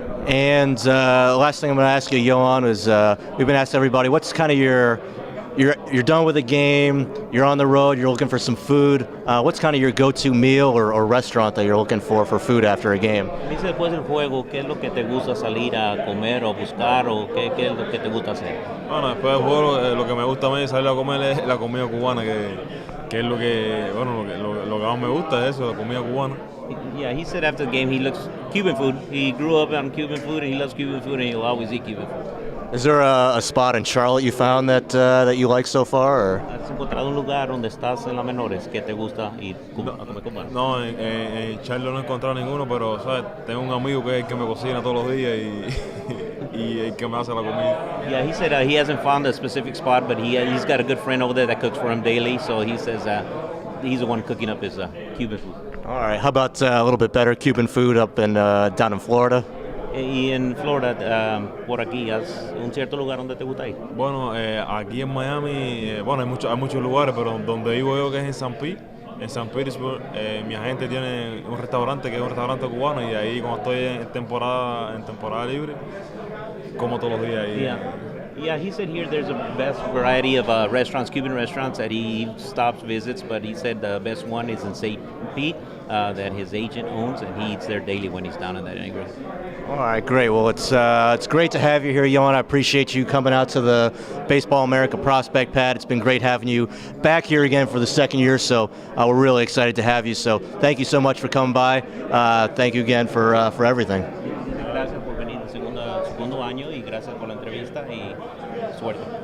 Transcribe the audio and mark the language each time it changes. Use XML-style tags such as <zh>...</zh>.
<en>And last thing I'm going to ask you, Yoan, is we've been asking everybody, what's kind of you're done with the game, you're on the road, you're looking for some food. What's kind of your go-to meal or restaurant that you're looking for food after a game?</en> <es>Dice, después del juego, ¿qué es lo que te gusta salir a comer o buscar o qué es lo que te gusta hacer? Bueno, después del juego lo que me gusta a mí salir a comer es la comida cubana, que es lo que más me gusta, es eso, la comida cubana.</es> <en>Yeah, he said after the game he looks Cuban food. He grew up on Cuban food and he loves Cuban food and he'll always eat Cuban food. Is there a spot in Charlotte you found that you like so far? Or?</en> <es>¿Has encontrado un lugar donde estás en las menores que te gusta ir a comer cubano? No, en Charlotte no he encontrado ninguno, pero ¿sabes? Tengo un amigo que es el que me cocina todos los días y el que me hace la comida.</es> <en>Yeah, he said he hasn't found a specific spot, but he's got a good friend over there that cooks for him daily, so he says he's the one cooking up his Cuban food. All right. How about a little bit better Cuban food up down in Florida?</en> <es>Y en Florida, por aquí, ¿has un cierto lugar donde te gusta ir? Bueno, aquí en Miami, hay muchos lugares, pero donde vivo yo, que es en San Petersburg, mi agente tiene un restaurante que es un restaurante cubano y ahí cuando estoy en temporada libre, como todos los días ahí.</es> <en>Yeah, he said here there's a best variety of restaurants, Cuban restaurants that he stops, visits, but he said the best one is in St. Pete, that his agent owns, and he eats there daily when he's down in that area. All right, great. Well, it's great to have you here, Yoan. I appreciate you coming out to the Baseball America prospect pad. It's been great having you back here again for the second year, so we're really excited to have you. So thank you so much for coming by. Thank you again for everything.</en> <es>Gracias por venir segundo año y gracias por la entrevista y suerte.</es>